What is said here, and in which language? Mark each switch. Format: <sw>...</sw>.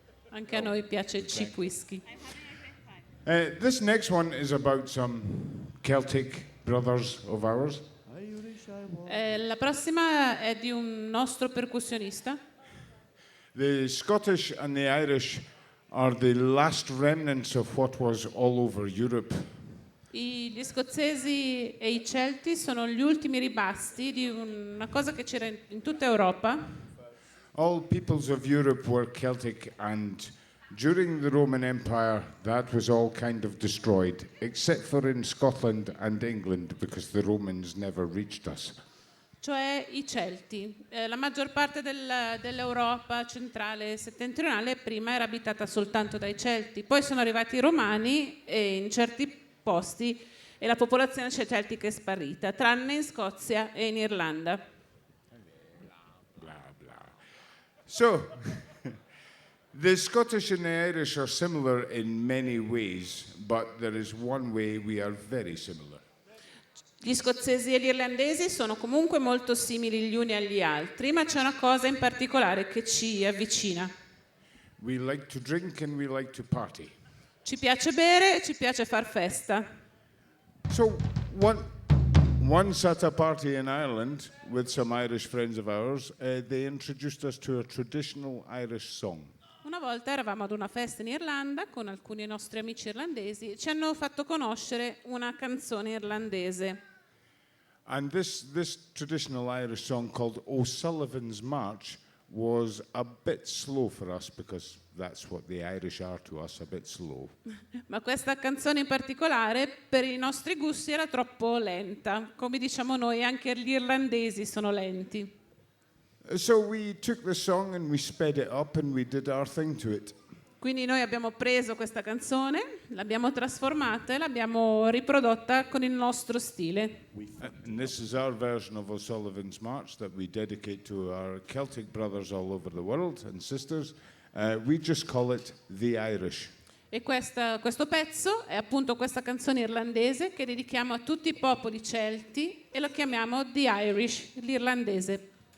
<it>Anche a noi piace il cheap whisky.</it> <en>This next one is about some Celtic brothers of ours.</en> <it>La prossima è di un nostro percussionista.</it> <en>The Scottish and the Irish are the last remnants of what was all over Europe.</en> <it>Gli scozzesi e i celti sono gli ultimi ribasti di una cosa che c'era in tutta Europa.</it> <en>All peoples of Europe were Celtic, and during the Roman Empire that was all kind of destroyed, except for in Scotland and England, because the Romans never reached us.</en> <it>Cioè i Celti. La maggior parte dell'Europa centrale e settentrionale prima era abitata soltanto dai Celti, poi sono arrivati i Romani e in certi posti e la popolazione celtica è sparita, tranne in Scozia e in Irlanda. Blah, blah.</it> <en>So, the Scottish and the Irish are similar in many ways, but there is one way we are very similar.</en> <it>Gli scozzesi e gli irlandesi sono comunque molto simili gli uni agli altri, ma c'è una cosa in particolare che ci avvicina.</it> <en>We like to drink and we like to party.</en> <it>Ci piace bere e ci piace far festa.</it> <en>So, once at a party in Ireland with some Irish friends of ours, they introduced us to a traditional Irish song.</en> <it>Una volta eravamo ad una festa in Irlanda con alcuni nostri amici irlandesi e ci hanno fatto conoscere una canzone irlandese.</it> <en>And this traditional Irish song called O'Sullivan's March was a bit slow for us because that's what the Irish are to us, a bit slow.</en> <it>Ma questa canzone in particolare per i nostri gusti era troppo lenta. Come diciamo noi, anche gli irlandesi sono lenti.</it> <en>So we took the song and we sped it up and we did our thing to it.</en> <it>Quindi noi abbiamo preso questa canzone, l'abbiamo trasformata e l'abbiamo riprodotta con il nostro stile.</it> <en>And this is our version of O'Sullivan's March that we dedicate to our Celtic brothers all over the world and sisters. We just call it The Irish.</en> <it>E questo pezzo è appunto questa canzone irlandese che dedichiamo a tutti i popoli celti e lo chiamiamo The Irish, l'irlandese.</it>